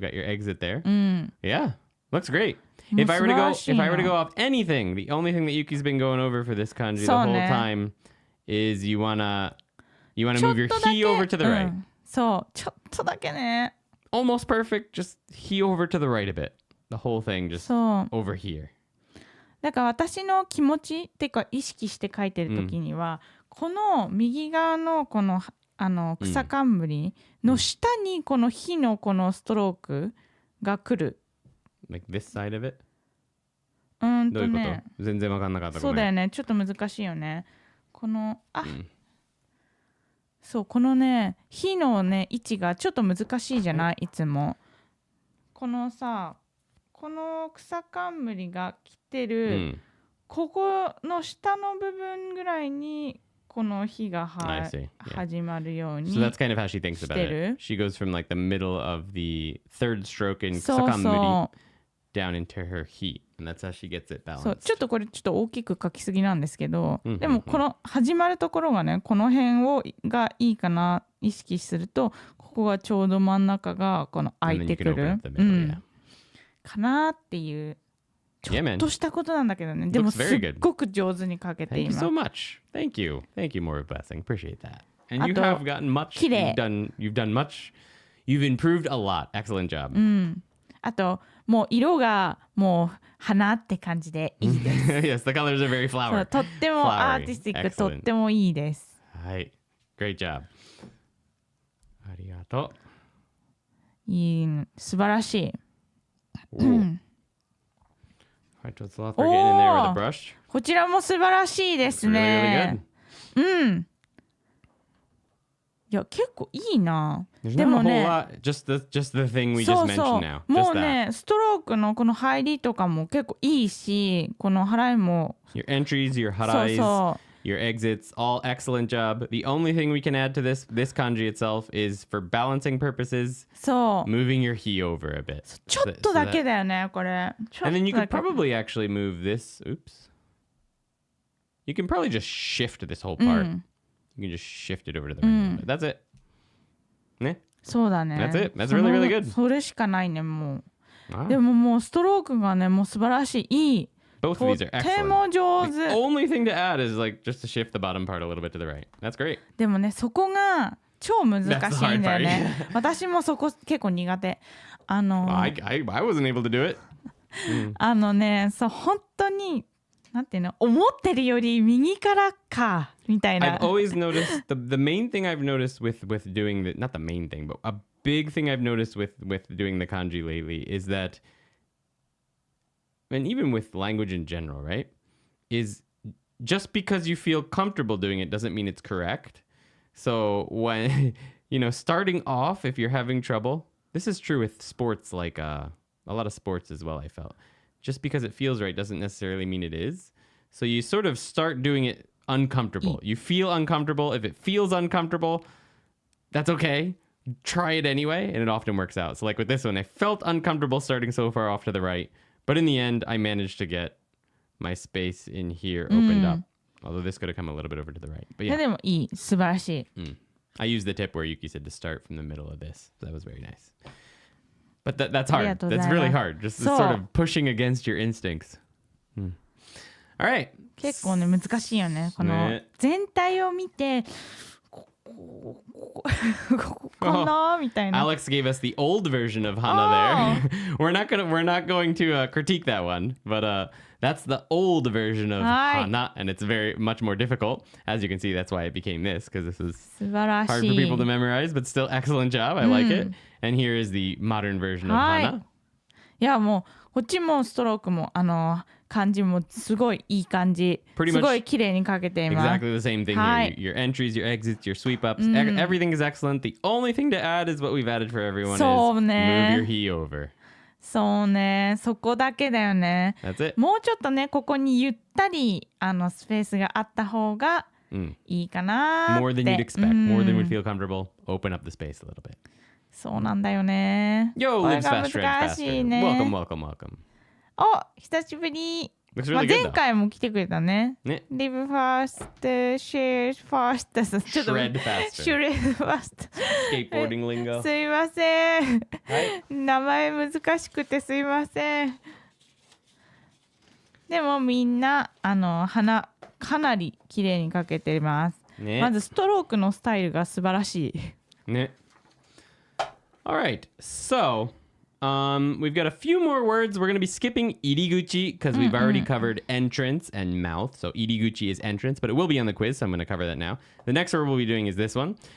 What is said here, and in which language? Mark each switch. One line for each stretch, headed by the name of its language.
English: You've got your exit there. Yeah, looks great. If I were to go off anything, the only thing that Yuki's been going over for this kanji the whole time is you wanna move your he over to the right.
Japanese: そう、ちょっとだけね。
English: Almost perfect. Just he over to the right a bit. The whole thing just over here.
Japanese: だから私の気持ちってか意識して書いてる時には、この右側のこの草冠の下にこの火のこのストロークが来る。
English: Like this side of it?
Japanese: どういうこと全然わかんなかった。そうだよね。ちょっと難しいよね。このそうこのね火のね位置がちょっと難しいじゃないいつも。このさこの草冠が来てる、ここの下の部分ぐらいにこの火が始まるように。
English: So that's kind of how she thinks about it. She goes from like the middle of the third stroke in kusakamburi down into her heat, and that's how she gets it balanced.
Japanese: そうちょっとこれちょっと大きく書きすぎなんですけど、でもこの始まるところがねこの辺がいいかな意識するとここがちょうど真ん中がこの開いてくる、かなっていう。ちょっとしたことなんだけどね。でもすっごく上手に書けています。
English: Thank you so much. Thank you. Thank you, more blessing. Appreciate that. And you have gotten much. You've done much. You've improved a lot. Excellent job.
Japanese: あともう色がもう花って感じでいいです。
English: Yes, the colors are very flowery.
Japanese: とってもアーティスティック、とってもいいです。はい。
English: Great job.
Japanese: ありがとう。いい、素晴らしい。
English: Right, let's we're getting in there with a brush.
Japanese: こちらも素晴らしいですね。いや結構いいな。でもね、
English: just the thing we just mentioned now.
Japanese: もうね、ストロークのこの入りとかも結構いいし、この払いも。
English: Your entries, your harais, your exits, all excellent job. The only thing we can add to this kanji itself is for balancing purposes, moving your he over a bit.
Japanese: ちょっとだけだよね、これ。
English: And then you could probably actually move this. Oops. You can probably just shift this whole part. You can just shift it over to the right. That's it. ね。
Japanese: そうだね。
English: That's it. That's really, really good.
Japanese: それしかないね、もう。でももうストロークがね、もう素晴らしい。いい。
English: Both of these are excellent.
Japanese: とても上手。
English: The only thing to add is like just to shift the bottom part a little bit to the right. That's great.
Japanese: でもね、そこが超難しいんだよね。私もそこ結構苦手。
English: I wasn't able to do it.
Japanese: ね、そう本当になんていうの、思ってるより右からかみたいな。
English: I've always noticed the main thing I've noticed with doing the not the main thing, but a big thing I've noticed with doing the kanji lately is that, and even with language in general, right, is just because you feel comfortable doing it doesn't mean it's correct. So when starting off, if you're having trouble, this is true with sports, like a lot of sports as well. I felt just because it feels right doesn't necessarily mean it is. So you sort of start doing it uncomfortable. You feel uncomfortable. If it feels uncomfortable, that's okay. Try it anyway, and it often works out. So like with this one, I felt uncomfortable starting so far off to the right, but in the end, I managed to get my space in here opened up. Although this could have come a little bit over to the right. But yeah.
Japanese: でもいい、素晴らしい。
English: I used the tip where Yuki said to start from the middle of this. So that was very nice. But that's hard. That's really hard. Just sort of pushing against your instincts. All right.
Japanese: 結構ね難しいよね。この全体を見てこのみたいな。
English: Alex gave us the old version of Hana there. we're not going to critique that one, but that's the old version of Hana, and it's very much more difficult. As you can see, that's why it became this, because this is hard for people to memorize, but still excellent job. I like it. And here is the modern version of Hana.
Japanese: いやもうこっちもストロークも漢字もすごいいい感じ。すごい綺麗に書けています。
English: Exactly the same thing here. Your entries, your exits, your sweep ups, everything is excellent. The only thing to add is what we've added for everyone is move your he over.
Japanese: そうね、そこだけだよね。
English: That's it.
Japanese: もうちょっとね、ここにゆったりスペースがあった方がいいかなって。
English: More than you'd expect. More than would feel comfortable. Open up the space a little bit.
Japanese: そうなんだよね。
English: Yo,
Japanese: これ
English: lives
Japanese: が
English: fast, shreds
Japanese: 難しい
English: faster.
Japanese: ね。
English: Welcome, welcome, welcome.
Japanese: お、久しぶり。
English: Looks really good
Japanese: 前回も来てくれたね。ね。
English: Live fast, share fast.
Japanese: ちょっと
English: Shred faster. Shred fast. Skateboarding lingo.
Japanese: すいません。はい。名前難しくてすいません。でもみんな花かなり綺麗に描けてます。ね。まずストロークのスタイルが素晴らしい。
English: ね。All right. So, we've got a few more words. We're going to be skipping iriguchi because we've already covered entrance and mouth. So iriguchi is entrance, but it will be on the quiz, so I'm going to cover that now. The next word we'll be doing is this one.